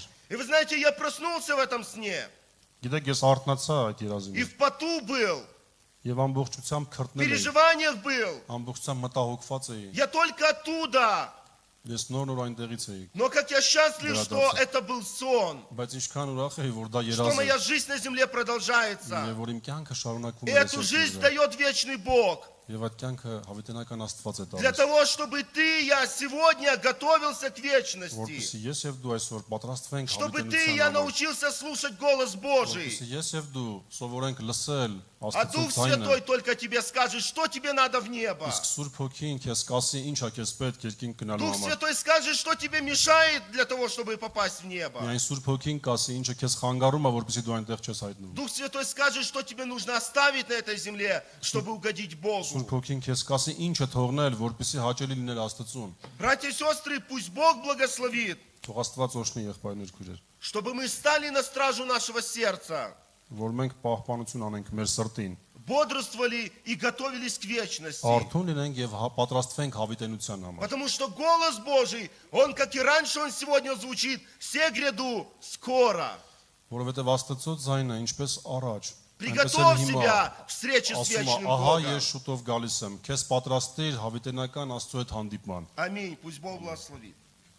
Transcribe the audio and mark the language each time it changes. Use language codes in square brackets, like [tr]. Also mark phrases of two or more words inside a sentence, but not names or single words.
[ru] И вы знаете, я проснулся в этом сне [hy] Գիտեք, ես արթնացա այդ երազի [ru] и [hy] մեջ [ru] в поту был, [hy] եւ амբողջությամբ [ru] в [hy] քրտնել էի, [ru] переживаниях был. [hy] ամբողջությամբ մտահոգված էի։ [ru] Я только оттуда. [hy] Ես նոր այնտեղից էի, [ru] Но как я счастлив, что это был сон, [hy] բայց ինչքան ուրախ էի, որ դա [ru] что [hy] երազ [ru] моя [hy] է [ru] жизнь на земле [hy] եւ [ru] продолжается. [hy] որ իմ կյանքը շարունակվում [ru] И [hy] է [ru] эту жизнь дает вечный Бог. [hy] եւ այդ կյանքը հավիտենական Աստված է [ru] Для [hy] տալիս։ [ru] того, чтобы ты и я сегодня готовился к вечности. [hy] Որպեսզի ես եւ дու այսօր պատրաստվենք [ru] Чтобы ты и я [hy] հավիտենության համար, [ru] научился слушать голос Божий. [hy] որպեսզի ես եւ դու սովորենք լսել [ru] А [hy] Աստծո [ru] Дух [hy] ձայնը, [ru] Святой только тебе скажет, что тебе надо в небо. [hy] իսկ Սուրբ Հոգին քեզ կասի ինչ է քեզ պետք երկինք գնալու [ru] Дух [hy] համար։ [ru] Святой скажет, что тебе мешает для того, чтобы попасть в небо. [hy] Միայն Սուրբ Հոգին կասի ինչը քեզ խանգարում է, որպեսզի դու այնտեղ չես հայտնվում։ [ru] Дух Святой скажет, что тебе нужно оставить на этой земле, чтобы угодить Богу. [hy] Սուրբ Հոգին քեզ կասի ինչը թողնել, որպեսզի հաճելի լինել Աստծուն։ [ru] Братья и сестры, пусть Бог благословит, [hy] Թող Աստված օշնի եղբայրներ քույրեր, [ru] чтобы мы стали на стражу нашего сердца, [hy] որ մենք պահպանություն անենք մեր սրտին, [ru] бодрствовали и готовились к вечности. [hy] արթուն լինենք եւ պատրաստվենք հավիտենության համար։ [ru] Потому что голос Божий, Он, как и раньше, Он сегодня звучит, все гряду скоро. [hy] Որովհետեւ Աստծո ձայնը ինչպես առաջ, [ru] Приготовь себя к встрече с [hy] ասում է, [ru] вечным [hy] ահա [ru] Богом. [hy] ես շուտով գալիս եմ, քեզ պատրաստիր հավիտենական Աստծո հետ հանդիպման։ [ru] Аминь. Пусть Бог благословит.